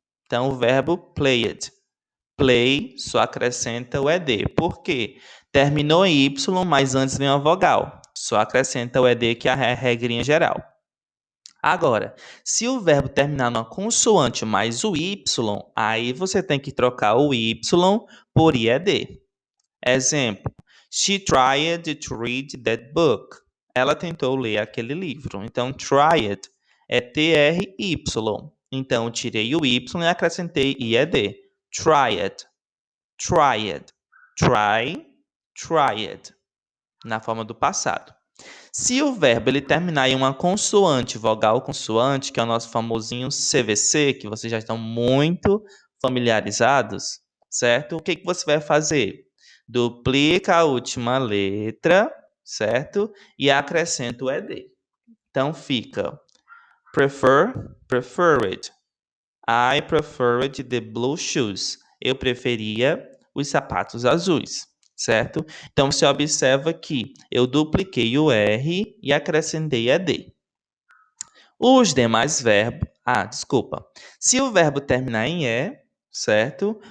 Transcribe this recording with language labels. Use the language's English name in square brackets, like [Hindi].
[Portuguese] Então, o verbo played. Play só acrescenta o ed. Por quê? Terminou em y, mas antes vem uma vogal. Só acrescenta o ed, que é a regrinha geral. Agora, se o verbo terminar numa consoante mais o y, aí você tem que trocar o y por ied. Exemplo: [English] She tried to read that book. [Portuguese] Ela tentou ler aquele livro. Então, tried é try. Então, eu tirei o y e acrescentei ied. Tried, tried, try, tried, na forma do passado. Se o verbo ele terminar em uma consoante, vogal consoante, que é o nosso famosinho CVC, que vocês já estão muito familiarizados, certo? O que que você vai fazer? Duplica a última letra, certo? E acrescenta o ed. Então fica preferred. [English] I preferred the blue shoes. [Portuguese] Eu preferia os sapatos azuis, certo? Então você observa que eu dupliquei o R e acrescentei ed. Os demais verbos. Desculpa. Se o verbo terminar em E, certo?